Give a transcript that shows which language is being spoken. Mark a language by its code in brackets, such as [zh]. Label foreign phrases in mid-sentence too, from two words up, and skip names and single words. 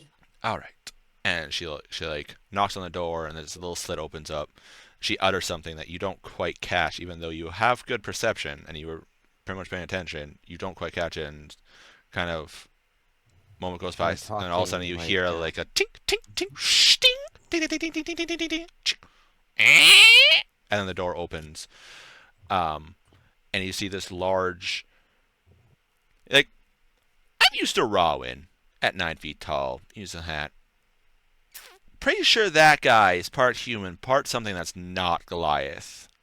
[en] All right. And she like knocks on the door, and this little slit opens up. She utters something that you don't quite catch, even though you have good perception and you were pretty much paying attention. You don't quite catch it, and kind of moment goes by, and all of a sudden you hear like a tink, tink, tink, sting, ding, ding, ding, ding, ding, ding, ding, ding, and then the door opens, and you see this large, like, I'm used to Rawin at 9 feet tall. Use a hat. Pretty sure that guy is part human, part something that's not Goliath.